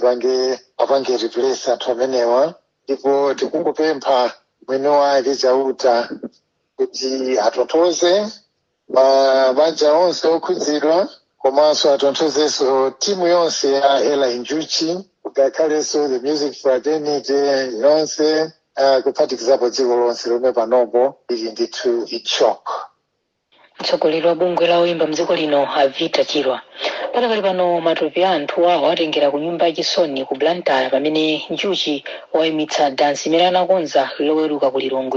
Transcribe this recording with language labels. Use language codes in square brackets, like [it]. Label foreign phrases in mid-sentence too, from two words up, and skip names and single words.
[ny] apange replace anthu amenewa, ndipo tikungopempha mwene wake chauta kuti atonthoze mabanja onse okhudzidwa komanso atonthozenso timu yonse ya Eli Njuchi ngakhalenso [en] the music fraternity [ny] yonse kuphatikizapo dziko lonse lomwe panopo ili ndithu shock. Mtsogoleri wa bungwe la oyimba mdziko lino Avita Achilwa patakali pano matupi a anthu awo atengera ku nyumba yachisoni ku Blantyre pamene Njuchi wayimitsa dansi imene anakonza loweruka ku Lilongwe.